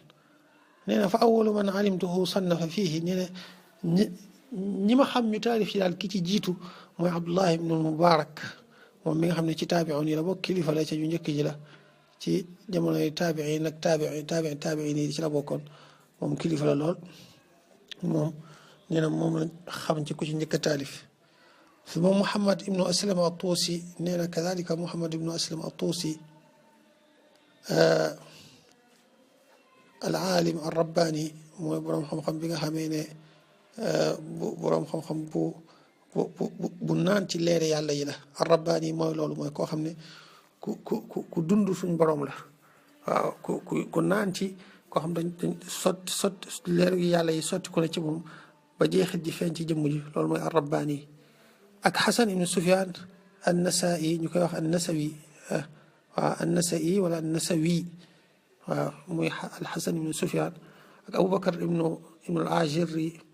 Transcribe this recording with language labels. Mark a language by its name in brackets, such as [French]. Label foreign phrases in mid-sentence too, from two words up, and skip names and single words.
[Wolof] nee na [Arabic] فأول من علمته صنف فيه [Wolof] nee na ñi ma xam ñu taalif ci daal ki ci jiitu mooy Abdullah ibn al-Mubarak moom mi nga xam ne ci taabi'un yi la bokk kilifa la ca ñu njëkk ji la ci jamonoy taabi'in nag taabi'in yi ci la bokkoon moom kilifa la lool moom nee na moom la xam ci ku ci njëkk a taalif. [Arabic] ثم محمد ابن أسلم الطوسي نينا كذلك محمد ابن أسلم الطوسي العالم الرباني [Wolof] mooy borom xam-xam bi nga xamee ne borom xam-xam bu naan ci leere yàlla yi la ar-rabbaani mooy loolu mooy koo xam ne ku dund suñ borom la waaw ku naan ci koo xam dañ sotti leer yi yàlla yi sotti ko ne ci moom ba jeexit ji feeñ ci jëmm ji loolu mooy ar-rabbaani ak Xasan ibn Sufyaan an-Nasaa'i ñu koy wax an-Nasawi waaw an-Nasa'i wala an-Nasawi waaw muy al-Xasan ibn Sufyaan ak Aboubacar ibn al-Ajurri